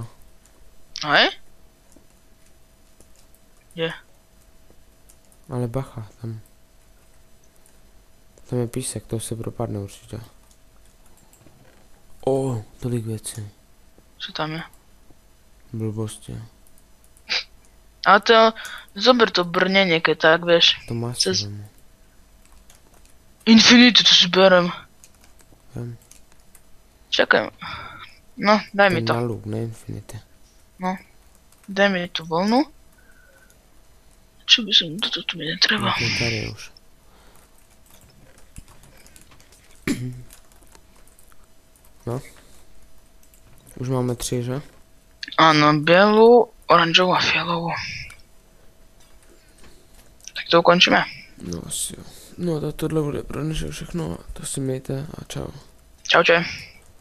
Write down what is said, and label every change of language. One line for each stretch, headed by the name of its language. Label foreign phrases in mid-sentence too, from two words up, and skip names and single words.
Slovak: Hej? Kde?
Czech: Ale bacha, tam. Tam je písek, to se propadne určitě. O, tolik věcí.
Slovak: Čo tam je? Blbosti. Ale to, zober to brnenie, keď tak, vieš. To má si Cez-
Czech: vemu.
Slovak: Infinity, to si berem.
Czech: Vem.
Slovak: Čakaj. No, daj mi Ten to.
Czech: na luk, ne infinity.
Slovak: Daj mi tú vlnu. Čo by som, toto mi netreba.
Czech: No, tady už. No. Už máme 3, že?
Slovak: Áno, bielu, oranžovú a fialovú. Tak to ukončíme.
Czech: No asi jo. No tak tohle bude pro dnešek všechno. To si mějte a čau.
Slovak: Čaute.